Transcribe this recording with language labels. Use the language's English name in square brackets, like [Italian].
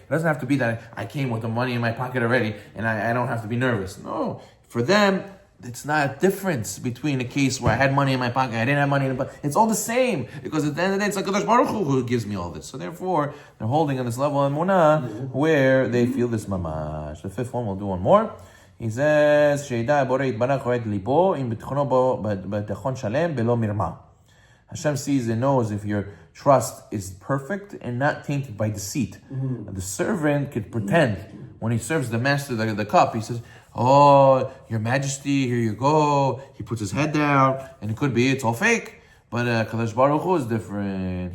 [English] It doesn't have to be that I came with the money in my pocket already and I don't have to be nervous. No. For them, it's not a difference between a case where I had money in my pocket, I didn't have money in my pocket. It's all the same. Because at the end of the day, it's like Kadosh Baruch Hu who gives me all this. So therefore, they're holding on this level of emunah where they feel this mamash. The 5th one, we'll do one more. He says, [Hebrew] שידע הבורא יתברך רואה את ליבו עם ביטחונו בו ביטחון שלם בלא מרמה. [English] Hashem sees and knows if your trust is perfect and not tainted by deceit. The servant could pretend when he serves the master the cup. He says, oh, your majesty, here you go. He puts his head down, and it could be it's all fake. But Kadosh Baruch Hu is different.